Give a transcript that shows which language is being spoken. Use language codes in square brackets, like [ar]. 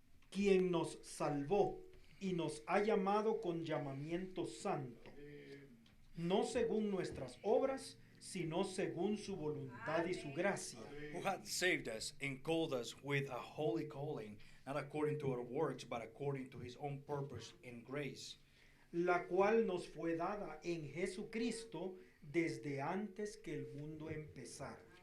[es] Quien nos salvó y nos ha llamado con llamamiento santo, no según nuestras obras, sino según su voluntad y su gracia. [en] Who hath saved us and called us with a holy calling, not according to our works, but according to his own purpose and grace, [es] La cual nos fue dada en Jesucristo desde antes que el mundo empezara.